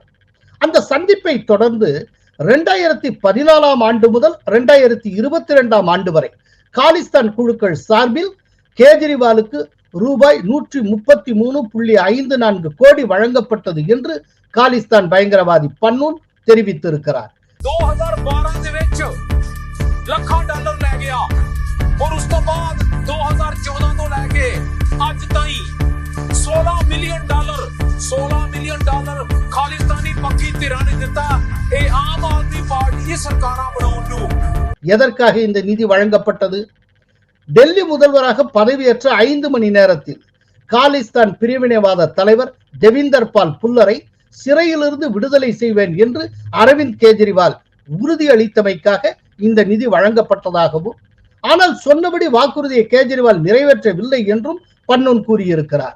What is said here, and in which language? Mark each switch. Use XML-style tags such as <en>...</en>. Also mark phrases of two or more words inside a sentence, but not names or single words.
<ta>அந்த சந்திப்பை தொடர்ந்து 2014 ஆண்டு முதல் 2022 ஆண்டு வரை காலிஸ்தான் குழுக்கள் சார்பில் கேஜ்ரிவாலுக்கு ரூபாய் 133.54 கோடி வழங்கப்பட்டது என்று காலிஸ்தான் பயங்கரவாதி பன்னூன் தெரிவித்திருக்கிறார்.</ta> <pa>2012 ਦੇ ਵਿੱਚ ਲੱਖਾਂ ਡਾਲਰ ਲੈ ਗਿਆ ਔਰ ਉਸ ਤੋਂ ਬਾਅਦ 2014 ਤੋਂ ਲੈ ਕੇ ਅੱਜ ਤਾਈਂ $16 ਮਿਲੀਅਨ ਖਾਲਿਸਤਾਨੀ ਪੱਕੀ ਧਿਰਾਂ ਨੇ ਦਿੱਤਾ ਇਹ ਆਮ ਆਦਮੀ ਪਾਰਟੀ ਇਹ ਸਰਕਾਰਾਂ ਬਣਾਉਣ ਨੂੰ.</pa> <ta>எதற்காக இந்த நிதி வழங்கப்பட்டது? டெல்லி முதல்வராக பதவியேற்ற 5 மணி நேரத்தில் காலிஸ்தான் பிரிவினைவாத தலைவர் தேவிந்தர் பால் புல்லரை சிறையிலிருந்து விடுதலை செய்வேன் என்று அரவிந்த் கெஜ்ரிவால் உறுதியளித்தமைக்காக இந்த நிதி வழங்கப்பட்டதாகவும், ஆனால் சொன்னபடி வாக்குறுதியை கேஜ்ரிவால் நிறைவேற்றவில்லை என்றும் பன்னூன் கூறியிருக்கிறார்.</ta>